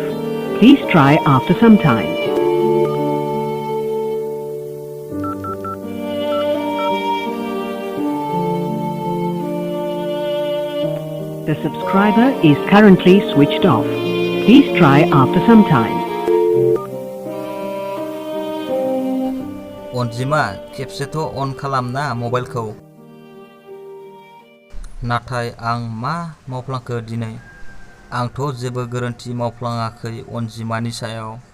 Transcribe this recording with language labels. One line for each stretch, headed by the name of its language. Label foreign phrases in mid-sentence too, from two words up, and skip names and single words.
English: Please try after some time. The subscriber is currently switched off. Please try after some time.
Bodo: अनजिमा खेबसेथ' अन खालामना मबाइलखौ। नाथाय आं मा मावफ्लांखो दिनै? आंथ' जेबो गोरोन्थि मावफ्लाङाखै अनजिमानि सायाव।